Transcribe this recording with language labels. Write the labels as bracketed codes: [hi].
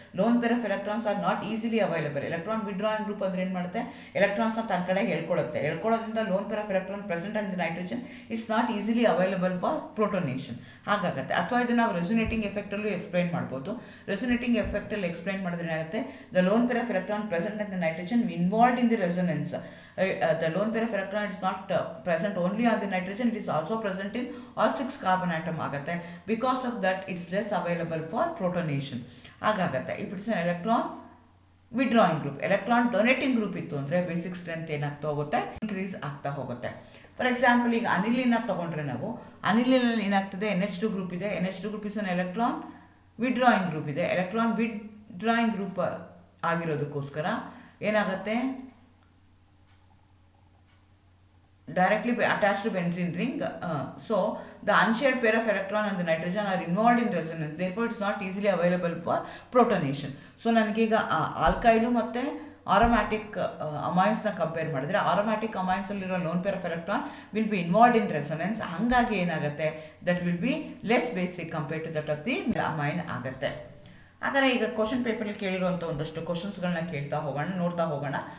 [en] Lone pair of electrons are not easily available. [kn] Electron withdrawing group ಅಂದರೆ ಏನು ಮಾಡುತ್ತೆ, ಎಲೆಕ್ಟ್ರಾನ್ಸ್ನ ತನ್ನ ಕಡೆ ಹೇಳ್ಕೊಳ್ಳೋದ್ರಿಂದ [en] Lone pair of electron present on the nitrogen it's not easily available for protonation ಹಾಗಾಗುತ್ತೆ. [kn] ಅಥವಾ ಇದನ್ನು ನಾವು ರೆಸೊನೇಟಿಂಗ್ ಎಫೆಕ್ಟಲ್ಲೂ ಎಕ್ಸ್ಪ್ಲೈನ್ ಮಾಡ್ಬೋದು. ರೆಸೊನೇಟಿಂಗ್ ಎಫೆಕ್ಟಲ್ಲಿ ಎಕ್ಸ್ಪ್ಲೈನ್ ಮಾಡಿದ್ರೆ ಏನಾಗುತ್ತೆ, [en] The lone pair of electron present on the nitrogen involved in the resonance. The lone pair of electron is not present only on the nitrogen, it is also present in all 6 carbon atom ಆಗುತ್ತೆ. Because of that it's less available for protonation ಹಾಗಾಗುತ್ತೆ. If it's an electron withdrawing group, [kn] electron donating group ಇತ್ತು ಅಂದರೆ basic strength ಏನಾಗ್ತಾ ಹೋಗುತ್ತೆ, increase ಆಗ್ತಾ ಹೋಗುತ್ತೆ. For example ಈಗ ಅನಿಲಿನ ತಗೊಂಡ್ರೆ ನಾವು ಅನಿಲಿನಲ್ಲಿ ಏನಾಗ್ತದೆ, NH2 ಗ್ರೂಪ್ ಇದೆ. NH2 group is an electron withdrawing group ಇದೆ. ಎಲೆಕ್ಟ್ರಾನ್ ವಿಡ್ರಾಯಿಂಗ್ ಗ್ರೂಪ್ ಆಗಿರೋದಕ್ಕೋಸ್ಕರ ಏನಾಗುತ್ತೆ, [en] directly attached to benzene ring. So the unshared pair of electron and the nitrogen are involved in resonance, therefore it's not easily available for protonation. [kn] So ನನಗೀಗ ಆಲ್ಕೈಲು ಮತ್ತು aromatic ಅಮೈನ್ಸ್ನ compare ಮಾಡಿದ್ರೆ aromatic ಅಮೈನ್ಸಲ್ಲಿರೋ lone pair of electron [en] Will be involved in resonance. [kn] ಹಾಗಾಗಿ ಏನಾಗುತ್ತೆ, [en] that will be less basic compare to that of the amine [kn] ಆಗುತ್ತೆ. ಹಾಗಾದರೆ ಈಗ question ಪೇಪರಲ್ಲಿ ಕೇಳಿರುವಂಥ ಒಂದಷ್ಟು ಕ್ವಶನ್ಸ್ಗಳನ್ನ ನೋಡ್ತಾ ಹೋಗೋಣ.